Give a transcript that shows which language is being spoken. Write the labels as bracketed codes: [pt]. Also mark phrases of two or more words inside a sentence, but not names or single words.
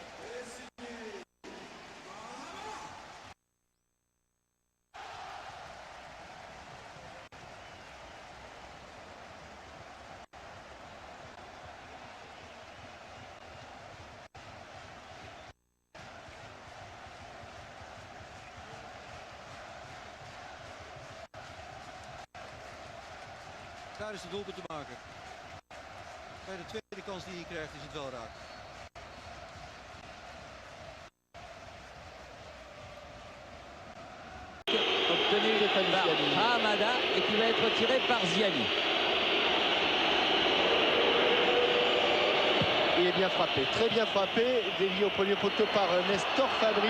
[nl] Daar is de doelpunt te maken. Bij de tweede kans die hij krijgt is het wel raak. [fr] Obtenu par Hamada et qui va être tiré par Ziani. Il est bien frappé, très bien frappé, dévié au premier poteau par Nestor Fabry.